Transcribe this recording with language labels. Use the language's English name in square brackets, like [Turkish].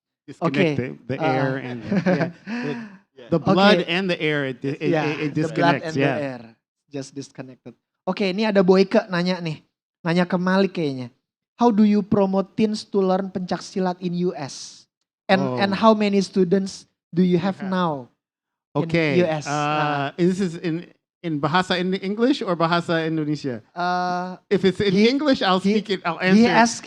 [English] Disconnect the air and the blood and the air, it disconnects. The blood and the air just disconnected. [Indonesian] Oke, ini ada Boyke nanya ke Malik kayaknya. [English] How do you promote teens to learn pencak silat in US? And how many students do you have now in US? This is in Bahasa English or Bahasa Indonesia? If it's in English, I'll speak it. I'll answer.